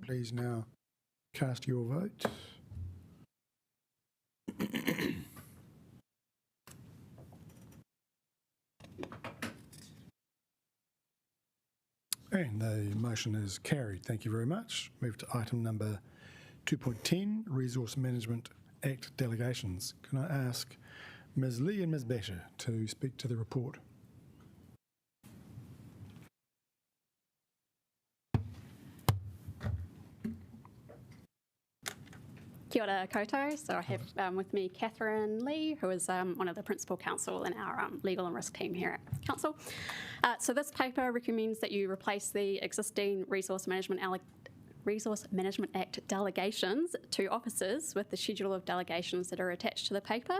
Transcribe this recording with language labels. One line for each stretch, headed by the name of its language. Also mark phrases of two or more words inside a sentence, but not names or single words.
English: Please now cast your vote. And the motion is carried. Thank you very much. Move to item number 2.10, Resource Management Act Delegations. Can I ask Ms. Lee and Ms. Basher to speak to the report?
Māori: Kia ora koutou.
English: So I have with me Catherine Lee, who is one of the principal counsel in our legal and risk team here at Council. So this paper recommends that you replace the existing Resource Management Act delegations to officers with the schedule of delegations that are attached to the paper.